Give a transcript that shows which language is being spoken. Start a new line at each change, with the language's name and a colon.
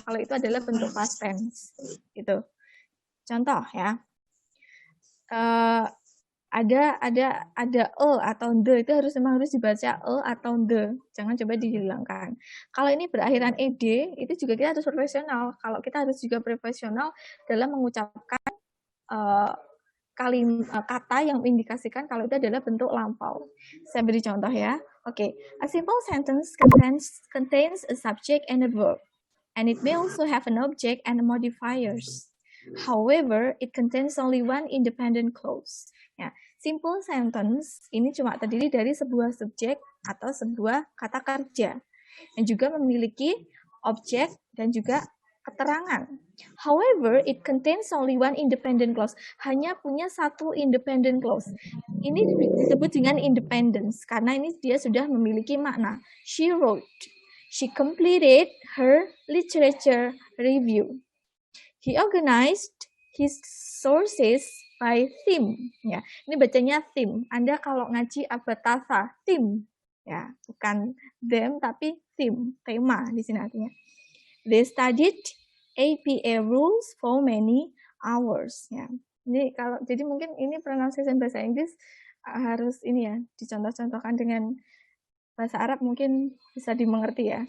Indonesian: Kalau itu adalah bentuk past tense, gitu. Contoh ya, ada atau the, itu memang harus dibaca atau the, jangan coba dihilangkan. Kalau ini berakhiran ed, itu juga kita harus profesional. Kalau kita harus juga profesional dalam mengucapkan kata yang mengindikasikan kalau itu adalah bentuk lampau. Saya beri contoh ya.
English: Okay, a simple sentence contains a subject and a verb, and it may also have an object and modifiers. However, it contains only one independent clause.
Indonesian: Ya, simple sentence ini cuma terdiri dari sebuah subjek atau sebuah kata kerja, yang juga memiliki objek dan juga keterangan.
English: However, it contains only one independent clause.
Indonesian: Hanya punya satu independent clause. Ini disebut dengan independence karena ini dia sudah memiliki makna.
English: She wrote. She completed her literature review. He organized his sources by theme.
Indonesian: Ya, ini bacanya theme. Anda kalau ngaji abatasa, theme. Ya, bukan them tapi theme, tema di sini artinya.
English: They studied APA rules for many hours.
Indonesian: Ya, ini jadi mungkin ini pronunciation bahasa Inggris harus ini ya dicontoh-contohkan dengan bahasa Arab mungkin bisa dimengerti ya.